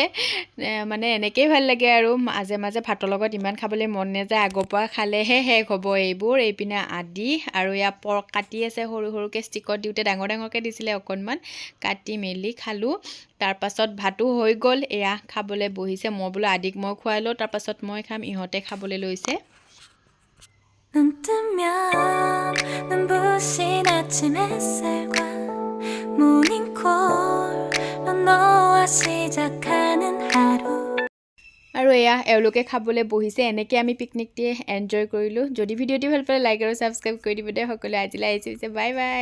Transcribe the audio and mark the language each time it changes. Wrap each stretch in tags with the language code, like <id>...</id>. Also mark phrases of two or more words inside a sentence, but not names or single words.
<as>মানে এনেকেই ভাল লাগে আৰু মাজে মাজে ভাতৰ লগত ইমান খাবলৈ মন নাযায় আগৰ পৰা খালেহে শেষ হ'ব এইবোৰ এইপিনে আদি আৰু এয়া পৰ্ক কাটি আছে সৰু সৰুকৈ ষ্টিকত দিওঁতে ডাঙৰ ডাঙৰকৈ দিছিলে অকণমান কাটি মেলি খালোঁ তাৰ পাছত ভাতো হৈ গ'ল এয়া খাবলৈ বহিছে মই বোলো আদিক মই খুৱাই লওঁ তাৰ পাছত মই খাম ইহঁতে খাবলৈ লৈছে</as> <ko>눈 뜨면 눈부신 아침 햇살과 모닝콜로 너와 시작하는 하루</ko> <as>আৰু এয়া এওঁলোকে খাবলৈ বহিছে এনেকৈ আমি পিকনিকটি এনজয় কৰিলোঁ যদি ভিডিঅ'টি ভাল পালে লাইক আৰু ছাবস্ক্ৰাইব কৰি দিব দে সকলোৱে আজিলৈ আহিছোঁ</as> <en>bye bye</en>